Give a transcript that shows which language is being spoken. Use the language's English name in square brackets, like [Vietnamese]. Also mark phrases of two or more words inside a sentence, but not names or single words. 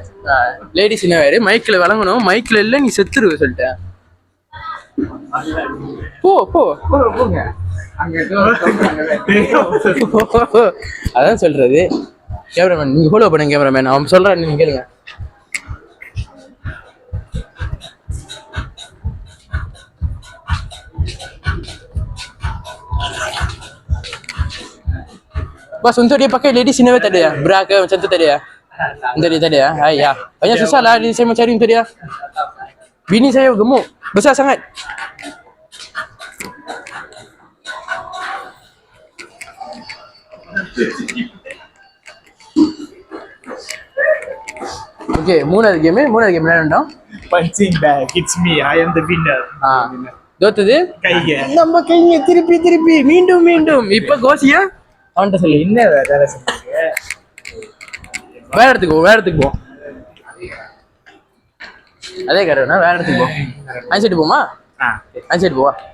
[English] ladies innerwear [Tamil] மைக்ல வழங்கணும். மைக்ல இல்ல நீ செத்துருவ சொல்லிட்டேன். போங்க. அதான் சொல்றது. கேமராமேன் நீங்க ஃபாலோ பண்ணுங்க. கேமராமேன் அவன் சொல்றான், நீங்க கேளுங்க. [Malay] Bos, untuk dia pakai [English] ladies innerwear [Malay] tak ada ya? Bra ke macam tu tak ada ya? Untuk dia tak ada ya? Ya. Banyak susah lah saya mencari untuk dia. Bini saya gemuk, besar sangat. [Tamil] Okay, மூணாவது கேம் என்ன? [English] Punching bag, it's me, I am the winner. [Tamil] தோத்தது கைங்க. நம்ம கைங்க திருப்பி மீண்டும். இப்ப கோசியா அவன்கிட்ட சொல்லு. என்ன வேலை சொல்றீங்க? வேற இடத்துக்கு போ. அதே கரெக்டா, வேற இடத்துக்கு போ. அன்சைடு போமா? அன்சைடு போவா.